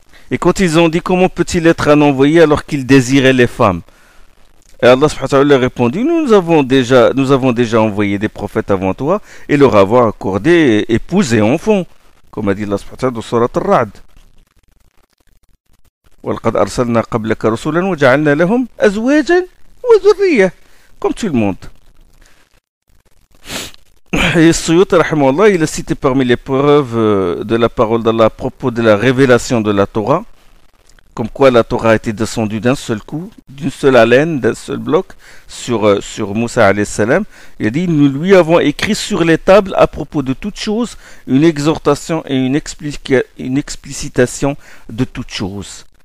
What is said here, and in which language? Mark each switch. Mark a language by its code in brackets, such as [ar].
[fr] Et quand ils ont dit comment peut-il être un envoyé alors qu'il désirait les femmes? Et Allah subhanahu wa ta'ala leur a répondu, nous avons déjà envoyé des prophètes avant toi et leur avons accordé épouse et enfants, comme a dit Allah subhanahu wa ta'ala dans Surat Al-Ra'd. [ar] وَلَقَدْ أَرْسَلْنَا قَبْلَكَ رُسُلًا وَجَعَلْنَا لَهُمْ أَزْوَاجًا وَذُرِّيَّةً, [fr] comme tout le monde. Et Suyuti, rahimahullah, il a cité parmi les preuves de la parole d'Allah à propos de la révélation de la Torah, comme quoi la Torah a été descendue d'un seul coup, d'une seule haleine, d'un seul bloc, sur Moussa alayhi salam. Il a dit, nous lui avons écrit sur les tables à propos de toutes choses, une exhortation et une explicitation de toutes choses.